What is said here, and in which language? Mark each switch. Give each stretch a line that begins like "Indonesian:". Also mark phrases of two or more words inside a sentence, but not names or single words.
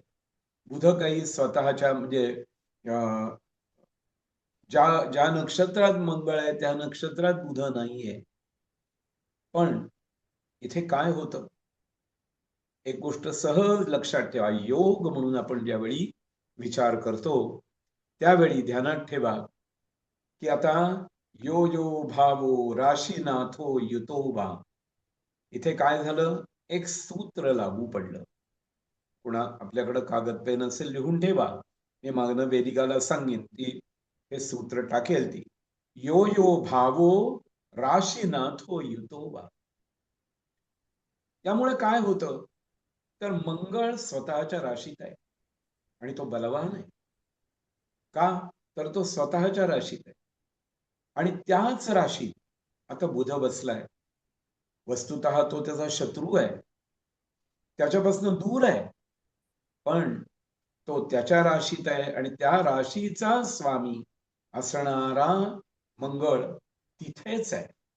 Marathi: बुध काही स्वतःच्या म्हणजे ज्या नक्षत्रात मंगळ आहे त्या नक्षत्रात बुध नाहीये. पण इथे काय होतं, एक गोष्ट सहज लक्षात ठेवा. योग म्हणून आपण ज्यावेळी विचार करतो त्यावेळी ध्यानात ठेवा की आता
Sanskrit: यो यो भावो राशीनाथो युतोबा.
Marathi: इथे काय झालं, एक सूत्र लागू पडलं. पुन्हा आपल्याकडे कागद पेन असेल लिहून ठेवा, मी मागणं वेदिकाला सांगेन ती हे सूत्र टाकेल ती.
Sanskrit: यो यो भावो राशीनाथो युतोबा.
Marathi: त्यामुळे काय होतं तर मंगळ स्वतःच्या राशीत आहे आणि तो बलवान आहे. का तर तो स्वतःच्या राशीत आहे आणि त्याच राशीत आता बुध बसलाय. वस्तुतः तो त्याचा शत्रू आहे, त्याच्यापासून दूर आहे, पण तो त्याच्या राशीत आहे आणि त्या राशीचा स्वामी असणारा मंगळ तिथेच आहे.